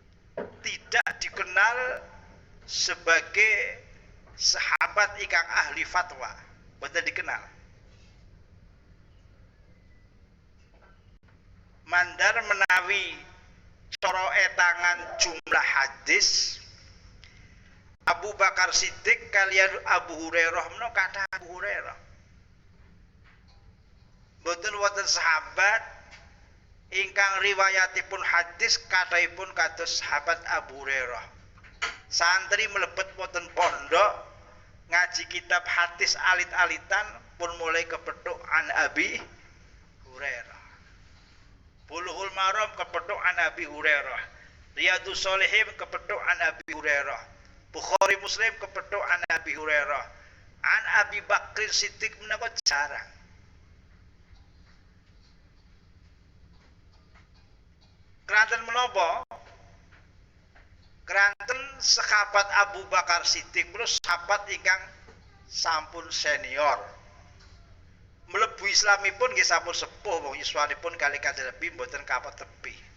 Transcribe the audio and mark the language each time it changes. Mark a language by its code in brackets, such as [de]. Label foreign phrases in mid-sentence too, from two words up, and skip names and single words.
[id] tidak dikenal sebagai sahabat [jv] ingkang ahli fatwa, boten dikenal. Mandar menawi cara etangan jumlah hadis Abu Bakar Siddiq kalian Abu Hurairah menawa kathah Abu Hurairah. Boten wonten sahabat ingkang riwayatipun hadis kathahipun kados sahabat Abu Hurairah. Santri mlebet wonten pondok ngaji kitab hadis alit-alitan pun mulai kepethuk an Abi Hurairah. Bulughul Maram kepethuk an Abi Hurairah. Riyadhus Shalihin kepethuk an Abi Hurairah. Bukhari Muslim kepethuk an Abi Hurairah. An Abi Bakr Siddiq menawa jarang. Keranten menapa? Keranten sahabat Abu Bakar Siddiq menika sahabat ingkang sampun senior. Mlebu Islamipun nggih sampun sepuh wong yuswanipun kali Kanjeng Nabi mboten kapot tepi.